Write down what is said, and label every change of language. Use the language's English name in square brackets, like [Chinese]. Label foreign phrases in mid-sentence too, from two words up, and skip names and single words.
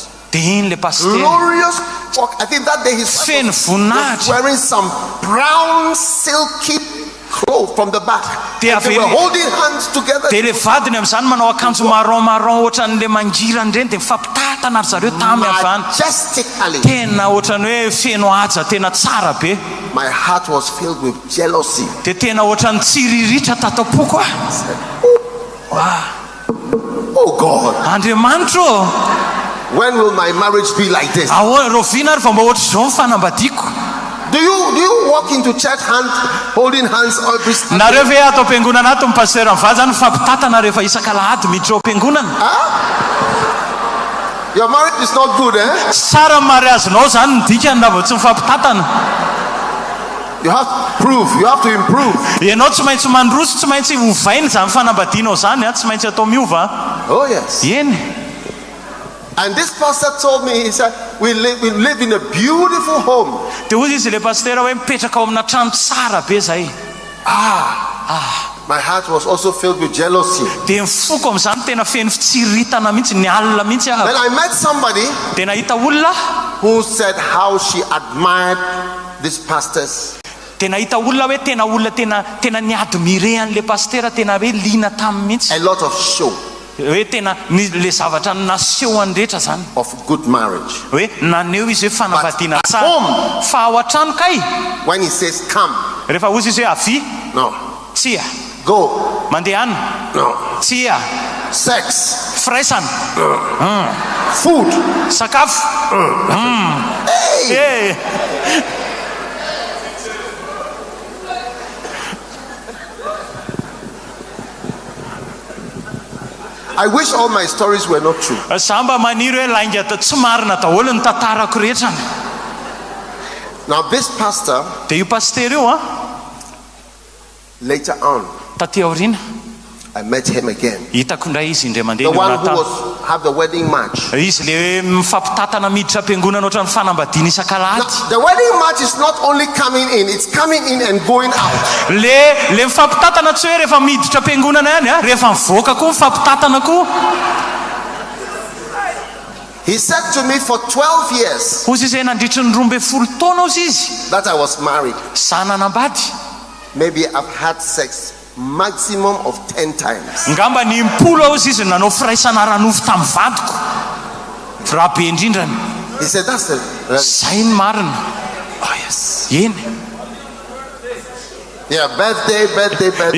[Malagasy] dia iny le pasteur. [English] Glorious. I think that day his [Malagasy] feno voninahitra. [English] wearing some brown silky clothes from the back. They were holding hands together. [Malagasy] Dia le vadiny amin'izany manao akanjo marron ohatran'le mangirana ireny dia mifampitatana ry zareo tamy avany. [English] Majestically. [Malagasy] Tena ohatran'ny hoe feno haja tena tsara be. [English] My heart was filled with jealousy. [Malagasy] Dia tena ohatran'ny tsiriritra tatapo-ko. [English] Oh God. [Malagasy] Andriamanitro. [English] When will my marriage be like this? [Malagasy] Ahoana rovina ary fa mba ohatr' zao ny fanambadiako. [English] Do you walk into church holding hands every Sunday? [Malagasy] Nareo ve ato am-piangonana ato ny pasteur mivady zany mifampitatana rehefa isaka lahady miditra ao am-piangonana? [English] Your marriage is not good, eh? [Malagasy] Tsara mariazinao zany ny dikany raha vao tsy mifampitatana. [English] You have to prove, you have to improve. [Malagasy] Ianao tsy maintsy mandroso, tsy maintsy hovainy zany fanambadianao zany, tsy maintsy atao miova. [English] Oh yes. [Malagasy] Eny. [English] And this pastor told me, he said, we live in a beautiful home. [Malagasy] Dia ozy izy le pasteur hoe mipetraka ao amina trano tsara be zay. [English] My heart was also filled with jealousy. [Malagasy] Dia mifoko amin'izany tena feno fitsiritana mihitsy, ny alina mihitsy [English] Then I met somebody [Malagasy] dia nahita olona [English] who said how she admired these pastors. [Malagasy] Dia nahita olona hoe tena niadmire an'le pasteur, tena hoe liana taminy mihitsy. [English] A lot of show. [Malagasy] Hoe tena le zavatra naseho any rehetra zany. [English] Of good marriage. [Malagasy] Hoe naneo izy hoe fanambadiana tsara. Fa ao an-trano kay. [English] When he says come. [Malagasy] Rehefa ozy izy hoe avy. [English] No. [Malagasy] Tsia. [English] Go. [Malagasy] Mandeha any. [English] No. [Malagasy] Tsia. [English] Sex. [Malagasy] Firaisana. [English] Food. [Malagasy] Sakafo. [English] Hey. I wish all my stories were not true. [Malagasy] Samba maniry hoe lainga tsy marina daholo ny tantarako rehetra. [English] Now this pastor, [Malagasy] dia io pasteur io [English] later on, [Malagasy] taty aoriana, [English] I met him again. [Malagasy] Hitako indray izy indray [English] The [Malagasy] mandeha [English] one who was have the wedding march. [Malagasy] izy le mifampitatana miditra am-piangonana ohatran'ny fanambadiana isan-kalady. [English] Now, the wedding march is not only coming in, it's coming in and going out. [Malagasy] le mifampitatana tsy hoe rehefa miditra am-piangonana ihany a, rehefa mivoaka koa mifampitatana koa. [English] He said to me for 12 years [Malagasy] hozy izay nandritry ny 12 taona ozy izy [English] that I was married. [Malagasy] za nanambady. [English] Maybe I've had sex maximum of 10 times. [Malagasy] Ngamba ny 10 ozy izy nanao firaisana ranofo tamin'ny vadiko. Raha be indrindrany. [English] He said, that's the [Malagasy] Zay ny marina. [English] Oh yes. [Malagasy] Eny. [English] Yeah, birthday.